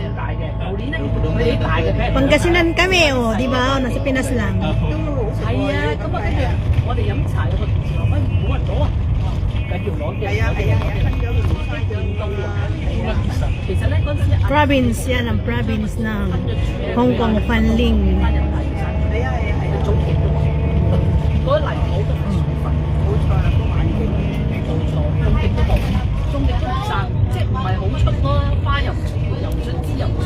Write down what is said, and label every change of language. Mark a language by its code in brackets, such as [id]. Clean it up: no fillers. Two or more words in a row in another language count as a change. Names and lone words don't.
[tl] Pangasinan kami, oh, di ba? Nasa Pinas lang. [yue] 係啊，咁啊跟住我哋飲茶有個同事話：喂，冇人攞啊！緊要攞嘅。係啊係啊，分咗佢冇翻見到啊！其實咧嗰陣時， [tl] Province, yan ang province ng Hong Kong Fanling. [yue] 係啊係啊係啊，早期都嗰啲泥土都唔舒服，冇錯啦，都環境冇錯，種極都冇，種極都唔生，即係唔係好出咯，花又唔出，又唔出枝又唔出。